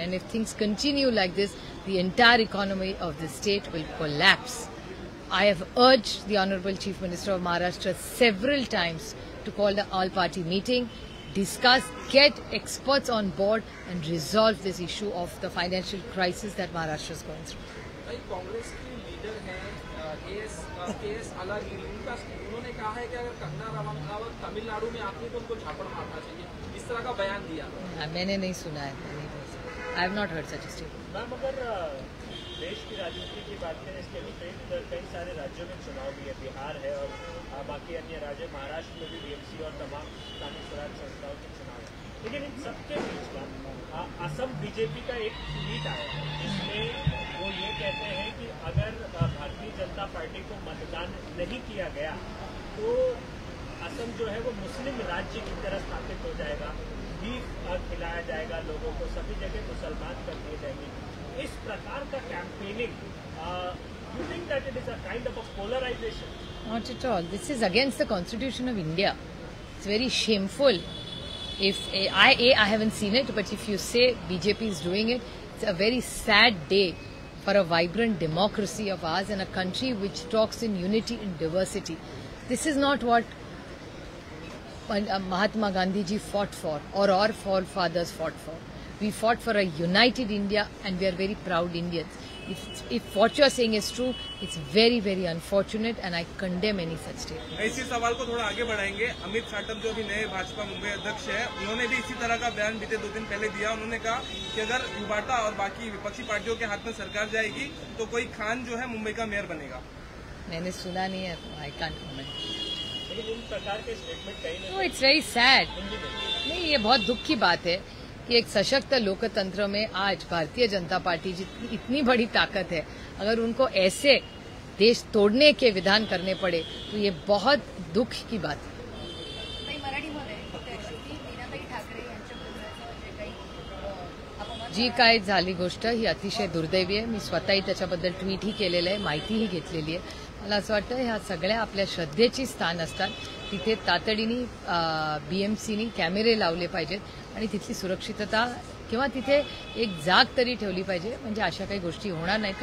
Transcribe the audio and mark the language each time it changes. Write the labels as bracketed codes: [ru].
[en] And if things continue like this, the entire economy of the state will collapse. I have urged the Honorable Chief Minister of Maharashtra several times to call the all-party meeting, discuss, get experts on board and resolve this issue of the financial crisis that Maharashtra is going through. [hi] Congress की leader हैं KS Alagiri, उन्होंने कहा है कि अगर कंगना रनावत तमिलनाडु में आती है तो उनको झापड़ मारना चाहिए, इस तरह का बयान दिया। मैंने नहीं सुना है, [en] I have not heard such a statement. [hi] Ma'am, अगर देश की राजनीति की बात करें, इसके विपरीत कई सारे राज्यों में चुनाव भी है, बिहार है और बाकी अन्य राज्य, महाराष्ट्र में भी बीएमसी और तमाम स्थानीय स्वराज संस्थाओं के चुनाव है। लेकिन इन सबके बीच का असम बीजेपी का एक ट्वीट आया है जिसमें वो ये कहते हैं कि अगर भारतीय जनता पार्टी को मतदान नहीं किया गया तो असम जो है वो मुस्लिम राज्य की तरह स्थापित हो जाएगा, बीफ खिलाया जाएगा लोगों को, सभी जगह मुसलमान कर दिए जाएंगे। इस प्रकार का campaigning, [en] you think that it is a kind of a polarization? Not at all. This is against the Constitution of India. It's very shameful. If I haven't seen it, but if you say BJP is doing it, it's a very sad day for a vibrant democracy of ours and a country which talks in unity and diversity. This is not what Mahatma Gandhi ji fought for or our forefathers fought for. We fought for a united India and we are very proud Indians. If what you are saying is true, it's very, very unfortunate and I condemn any such statement. [hi] इसी सवाल को थोड़ा आगे बढ़ाएंगे। अमित साटम जो भी नए भाजपा मुंबई अध्यक्ष है, उन्होंने भी इसी तरह का बयान बीते 2 दिन पहले दिया। उन्होंने कहा कि अगर युवाटा और बाकी विपक्षी पार्टियों के हाथ में सरकार जाएगी तो कोई खान जो है मुंबई का मेयर बनेगा। मैंने सुना नहीं है, [en] I can't comment. [hi] लेकिन इन प्रकार के स्टेटमेंट कहीं [en] No, it's very sad. [hi] नहीं, ये बहुत दुख की बात है कि एक सशक्त लोकतंत्र में आज भारतीय जनता पार्टी जितनी इतनी बड़ी ताकत है, अगर उनको ऐसे देश तोड़ने के विधान करने पड़े तो ये बहुत दुख की बात है। [mr] काही मराठीमध्ये शेवटी मीनाताई ठाकरे यांच्या बोलण्याचं जे काही अपमान जी काय झाली गोष्ट ही अतिशय दुर्दैवी आहे। मी स्वतःही त्याच्याबद्दल ट्विटही केलेलं आहे, माहितीही घेतलेली आहे। मला असं वाटतं ह्या सगळ्या आपल्या श्रद्धेची स्थान असतात, तिथे तातडीने बीएमसीनी कॅमेरे लावले पाहिजेत आणि तिथली सुरक्षितता किंवा तिथे एक जाग तरी ठेवली पाहिजे, म्हणजे अशा काही गोष्टी होणार नाहीत।